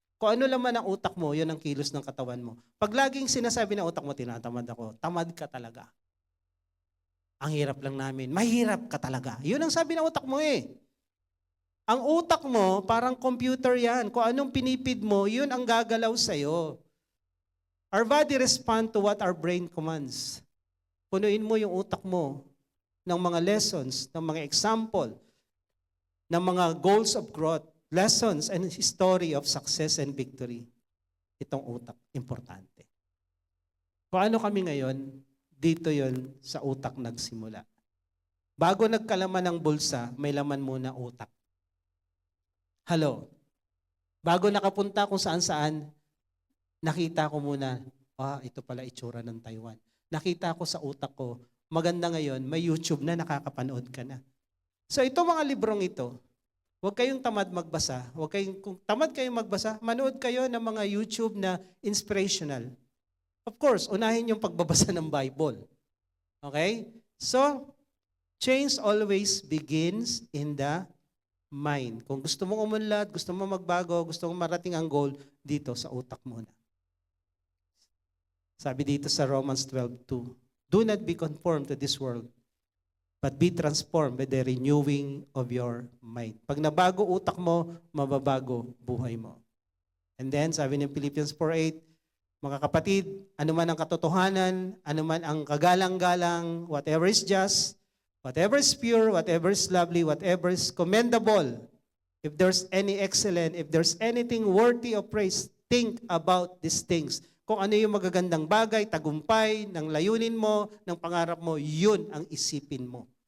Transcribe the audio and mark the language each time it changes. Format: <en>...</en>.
<tl>Kung ano laman ang utak mo, yun ang kilos ng katawan mo. Pag laging sinasabi ng utak mo, tinatamad ako, tamad ka talaga. Ang hirap lang namin. Mahirap ka talaga. Yun ang sabi ng utak mo eh. Ang utak mo, parang computer yan. Kung anong pinipid mo, yun ang gagalaw sa'yo.</tl> <en>Our body respond to what our brain commands.</en> <tl>Punuin mo yung utak mo ng mga lessons, ng mga example, ng mga</tl> <en>goals of growth, lessons and history of success and victory.</en> <tl>Itong utak, importante. Kung ano kami ngayon, dito yon sa utak nagsimula. Bago nagkalaman ng bulsa, may laman muna utak. Hello. Bago nakapunta kung saan-saan, nakita ko muna, ito pala itsura ng Taiwan. Nakita ko sa utak ko, maganda ngayon, may YouTube na nakakapanood ka na. So ito mga librong ito, huwag kayong tamad magbasa. Kung tamad kayong magbasa, manood kayo ng mga YouTube na inspirational. Of course, unahin yung pagbabasa ng Bible. Okay?</tl> <en>So, change always begins in the mind.</en> <tl>Kung gusto mong umunlad, gusto mong magbago, gusto mong marating ang goal, dito sa utak muna. Sabi dito sa</tl> <en>Romans 12:2, do not be conformed to this world, but be transformed by the renewing of your mind.</en> <tl>Pag nabago utak mo, mababago buhay mo.</tl> <en>And then, sabi ng Philippians 4:8,</en> <tl>mga kapatid, anuman ang katotohanan, anuman ang kagalang-galang,</tl> <en>whatever is just, whatever is pure, whatever is lovely, whatever is commendable, if there's any excellent, if there's anything worthy of praise, think about these things.</en> <tl>Kung ano yung magagandang bagay, tagumpay, ng layunin mo, ng pangarap mo, yun ang isipin mo.</tl>